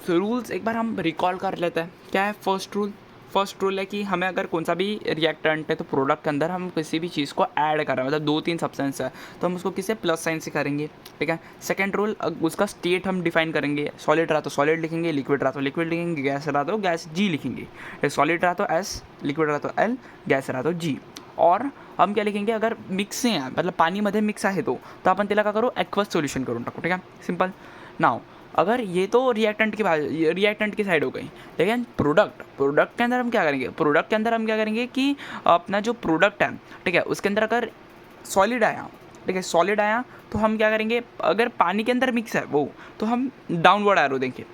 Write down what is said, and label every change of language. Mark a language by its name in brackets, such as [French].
[Hindi] तो रूल्स एक बार हम रिकॉल कर लेते हैं। क्या है फर्स्ट रूल है कि हमें अगर कौन सा भी रिएक्टेंट है तो प्रोडक्ट के अंदर हम किसी भी चीज़ को ऐड कर रहे हैं, मतलब 2-3 सब्सटेंस है तो हम उसको किसी प्लस साइन से करेंगे। ठीक है, सेकंड रूल, उसका स्टेट हम डिफाइन करेंगे। सॉलिड रहा तो सॉलिड लिखेंगे, लिक्विड रहा तो लिक्विड लिखेंगे, गैस रहा तो गैस जी लिखेंगे। सॉलिड रहा तो एस, लिक्विड रहा तो एल, गॅस रहा तो जी। और हम क्या लिखेंगे, अगर [Marathi] मिक्स आहे मतलब पाणीमध्ये मिक्स आहे तो आपण त्याला काय करू, ॲक्वस सोल्यूशन करून टाकू। [Hindi] ठीक है, सिंपल। नाउ अगर ये तो रिएक्टेंट की साइड हो गई, लेकिन प्रोडक्ट के अंदर हम क्या करेंगे कि अपना जो प्रोडक्ट है, ठीक है, उसके अंदर अगर सॉलिड आया, ठीक है, सॉलिड आया तो हम क्या करेंगे, अगर पानी के अंदर मिक्स है वो तो हम डाउनवर्ड एरो देंगे।